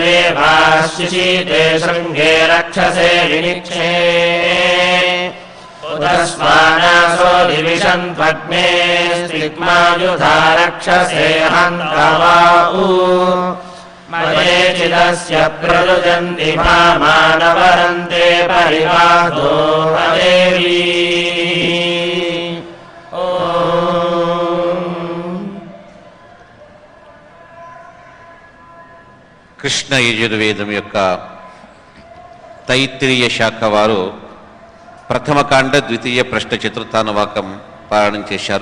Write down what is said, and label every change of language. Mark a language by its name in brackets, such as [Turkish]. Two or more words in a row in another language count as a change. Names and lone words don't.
[Sanskrit] दुरेवाशिशीते शृङ्गे रक्षसे विनिक्षे उतस्वानासो दिविषन्त्वग्ने स्तिग्मायुधा रक्षसे हन्तवाऊ मयेचिदस्य प्ररुजन्ति मानवरन्ते परिवादो हरेवी [Telugu] కృష్ణ యజుర్వేదం యొక్క తైత్తిరీయ శాఖ వారు ప్రథమ కాండ ద్వితీయ ప్రశ్న చతుర్థానువాకం పారాయణం చేశారు.